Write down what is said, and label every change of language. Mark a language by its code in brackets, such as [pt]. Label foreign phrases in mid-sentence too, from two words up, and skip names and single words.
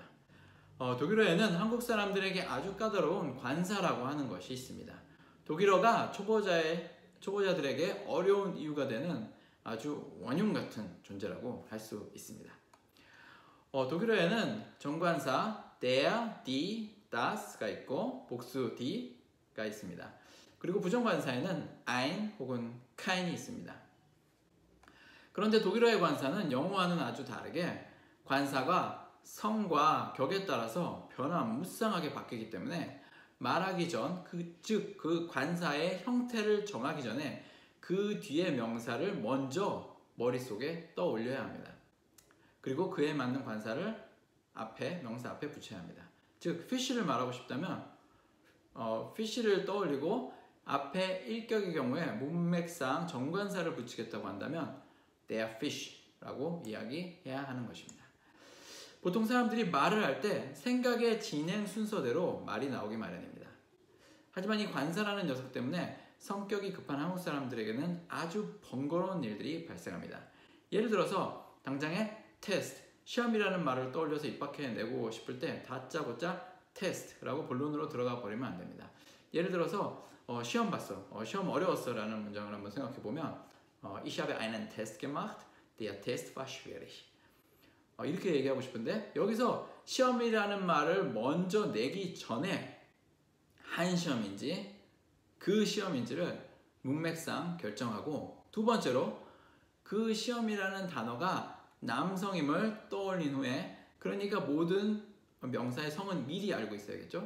[ko] 독일어에는 한국 사람들에게 아주 까다로운 관사라고 하는 것이 있습니다. 독일어가 초보자들에게 어려운 이유가 되는 아주 원흉 같은 존재라고 할 수 있습니다. 독일어에는 정관사 [de] der, die, [ko] das가 있고 복수 die가 있습니다. 그리고 부정관사에는 ein 혹은 kein이 있습니다. 그런데 독일어의 관사는 영어와는 아주 다르게 관사가 성과 격에 따라서 변화무쌍하게 바뀌기 때문에 말하기 전, 즉 그 관사의 형태를 정하기 전에 그 뒤에 명사를 먼저 머릿속에 떠올려야 합니다. 그리고 그에 맞는 관사를 명사 앞에 붙여야 합니다. 즉 fish를 말하고 싶다면 fish를 떠올리고 앞에 일격의 경우에 문맥상 정관사를 붙이겠다고 한다면 [en] they are fish [ko] 라고 이야기해야 하는 것입니다. 보통 사람들이 말을 할 때 생각의 진행 순서대로 말이 나오기 마련입니다. 하지만 이 관사라는 녀석 때문에 성격이 급한 한국 사람들에게는 아주 번거로운 일들이 발생합니다. 예를 들어서 당장에 테스트, 시험이라는 말을 떠올려서 입 밖에 내고 싶을 때 다짜고짜 테스트라고 본론으로 들어가 버리면 안 됩니다. 예를 들어서 시험 봤어, 시험 어려웠어 라는 문장을 한번 생각해 보면 [de] Ich habe einen Test gemacht, der Test war schwierig. [ko] 이렇게 얘기하고 싶은데 여기서 시험이라는 말을 먼저 내기 전에 한 시험인지 그 시험인지를 문맥상 결정하고, 두 번째로 그 시험이라는 단어가 남성임을 떠올린 후에, 그러니까 모든 명사의 성은 미리 알고 있어야겠죠.